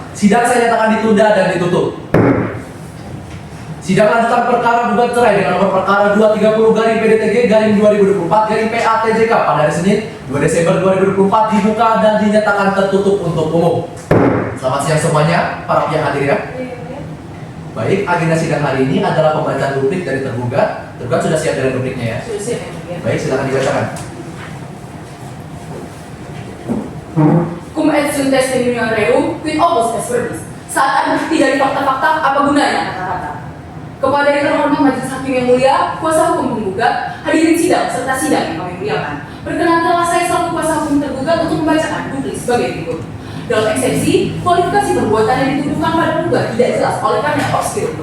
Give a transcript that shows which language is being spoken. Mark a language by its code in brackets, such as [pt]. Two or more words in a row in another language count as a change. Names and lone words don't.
[id] Sidang saya nyatakan ditunda dan ditutup. Sidang lanjutan perkara gugat cerai dengan nomor perkara 230-PDTG-2024-PATJK pada hari Senin 2 Desember 2024 dibuka dan dinyatakan tertutup untuk umum. Selamat siang semuanya, para pihak hadir ya. Baik, agenda sidang hari ini adalah pembacaan duplik dari tergugat. Tergugat sudah siap dengan dupliknya ya? Sudah siap ya. Baik, silakan dibacakan. [la] Cum et sunt testimonium reum, quid opus est verbis. [id] Saat ada bukti dari fakta-fakta, apa gunanya kata-kata? Kepada yang terhormat majelis hakim yang mulia, kuasa hukum penggugat, hadirin sidang serta sidang yang kami muliakan. Perkenankanlah saya selaku kuasa hukum tergugat untuk membacakan duplik sebagai berikut. Dalam eksepsi, kualifikasi perbuatan yang dituduhkan pada penggugat tidak jelas oleh karena obscure.